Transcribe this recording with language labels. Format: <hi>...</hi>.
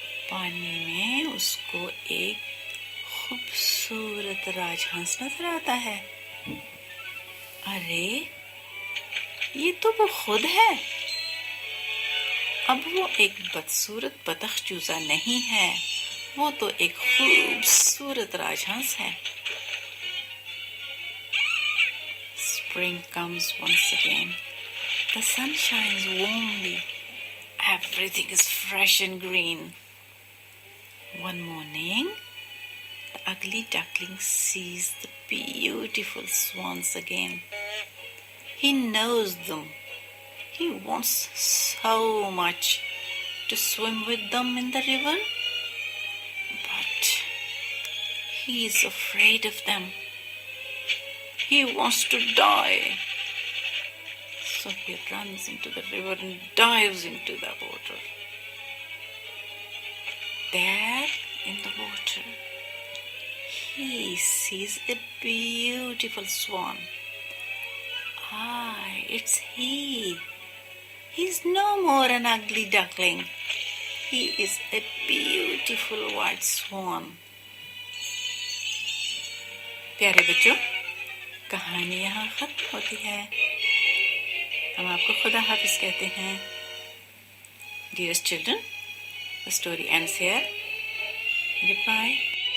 <hi>पानी में उसको एक खूबसूरत राजहंस नजर आता है. अरे ये तो वो खुद है. अब वो एक बदसूरत बतख चूजा नहीं है, वो तो एक खूबसूरत राजहंस है.</hi> <en>Spring comes once again. The sun shines warmly. Everything is fresh and green. One morning, the ugly duckling sees the beautiful swans again. He knows them. He wants so much to swim with them in the river, but he is afraid of them. He wants to die. So he runs into the river and dives into the water. There in the water, he sees a beautiful swan. Ah, it's he. He is no more an ugly duckling. He is a beautiful white swan.</en> <hi>प्यारे बच्चों, कहानी यहाँ खत्म होती है। हम आपको खुदा हाफिज कहते हैं।</hi> <en>Dearest children, the story ends here. Goodbye.</en>